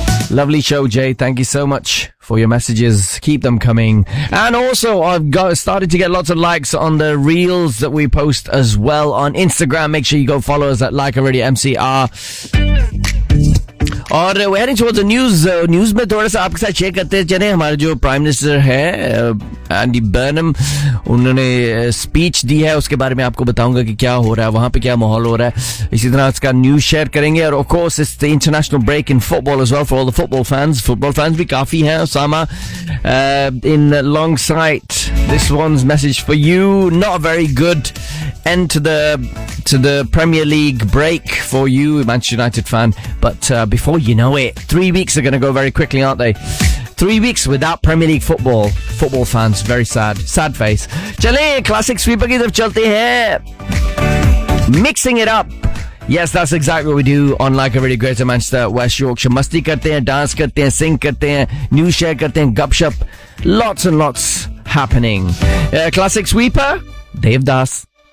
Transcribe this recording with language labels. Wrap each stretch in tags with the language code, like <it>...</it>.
<en>Lovely show, Jay. Thank you so much for your messages. Keep them coming. And also, I've started to get lots of likes on the reels that we post as well on Instagram. Make sure you go follow us at Leica Radio MCR. And we're heading towards the news.</en> <ur>News میں تھوڑا سا آپکے ساتھ share کرتے چلے۔ ہمارے جو prime minister ہے، Andy برنہم، انہوں نے سپیچ دی ہے۔ اسکے بارے میں آپکو بتاؤنگا کہ کیا ہو رہا ہے، وہاں پہ کیا ماحول ہو رہا ہے۔ اسی طرح اسکا نیوز شیئر کریں گے۔</ur> <en>And of course, it's the international break in football as well for all the football fans.</en> <ur>Football fans بھی کافی ہے، Usama.</ur> <en>In long sight, this one's message for you. Not a very good end to the Premier League break for you, Manchester United fan. But before you know it, 3 weeks are going to go very quickly, aren't they? 3 weeks without Premier League football. Football fans, very sad. Sad face.</en> <ur>چلے،</ur> <en>classic sweeper</en> <ur>کی طرف چلتے ہیں۔</ur> <en>Mixing it up. Yes, that's exactly what we do on Leica Radio Greater Manchester, West Yorkshire.</en> <ur>مستی کرتے ہیں، dance کرتے ہیں، sing کرتے ہیں، news share کرتے ہیں، گپ شپ۔</ur> <en>Lots and lots happening. Classic sweeper, Dave Das.</en>